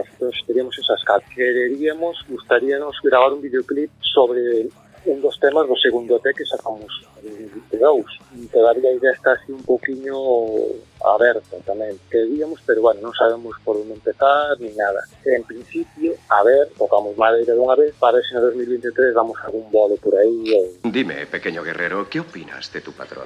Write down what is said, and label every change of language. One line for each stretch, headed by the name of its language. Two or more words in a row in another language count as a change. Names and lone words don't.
Galician: Entón, teríamos esas cancións. Gustaríanos gravar un videoclip sobre un dos temas do segundo EP que sacamos en 2022. Todavía a idea está así un poquinho aberta tamén. Queríamos, pero bueno, non sabemos por onde empezar ni nada. En principio, a ver, tocamos madeira dunha vez, para ver se no 2023 damos algún bolo por aí.
Spanish: Dime, pequeño guerrero, ¿qué opinas de tu patrón?